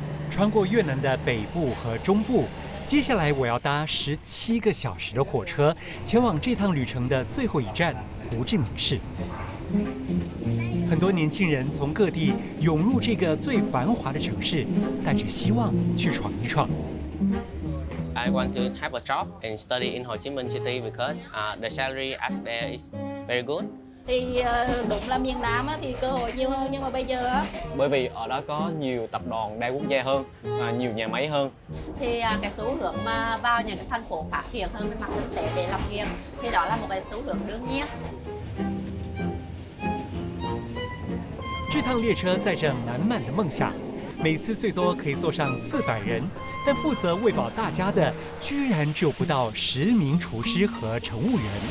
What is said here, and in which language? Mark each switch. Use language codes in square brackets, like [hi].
[zh] 穿过越南的北部和中部。接下来我要搭17个小时的火车，前往这趟旅程的最后一站胡志明市。很多年轻人从各地涌入这个最繁华的城市，带着希望去闯一闯。 [en] I want to have a job and study in Ho Chi Minh City because the salary as there is very good. [vi] Thì đúng là miền Nam thì cơ hội nhiều hơn, nhưng mà bây giờ bởi vì ở đó có nhiều tập đoàn đa quốc gia hơn, nhiều nhà máy hơn. Thì cái xu hướng mà vào những cái thành phố phát triển hơn về mặt kinh tế để lập nghiệp thì đó là một cái xu hướng đương nhiên. [zh] 这趟列车载着满满的梦想，每次最多可以坐上400人，但负责喂饱大家的居然只有不到10名厨师和乘务员。